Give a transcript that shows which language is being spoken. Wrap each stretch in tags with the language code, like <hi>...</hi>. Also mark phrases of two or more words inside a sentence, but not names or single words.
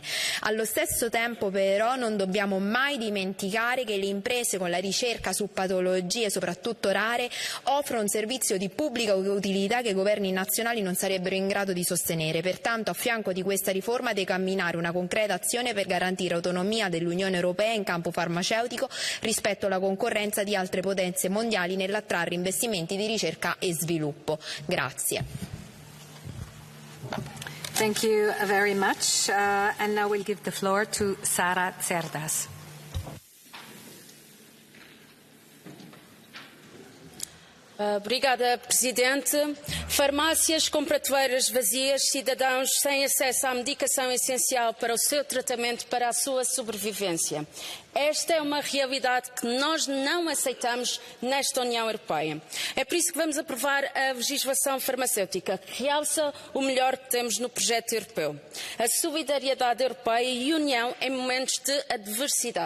<it>Allo stesso tempo però non dobbiamo mai dimenticare che le imprese con la ricerca su patologie soprattutto rare offrono un servizio di pubblica utilità che i governi nazionali non sarebbero in grado di sostenere. Pertanto a fianco di questa riforma deve camminare una concreta azione per garantire autonomia dell'Unione Europea in campo farmaceutico rispetto alla concorrenza di altre potenze mondiali nell'attrarre investimenti di ricerca e sviluppo. Grazie.</it> <en>Thank you very much. And now we'll give the floor to Sara Cerdas.</en> <pt>Obrigada, Presidente. Farmácias com prateleiras vazias, cidadãos sem acesso à medicação essencial para o seu tratamento, para a sua sobrevivência. Esta é uma realidade que nós não aceitamos nesta União Europeia. É por isso que vamos aprovar a legislação farmacêutica, que realça o melhor que temos no projeto europeu. A solidariedade europeia e a união em momentos de adversidade.</pt>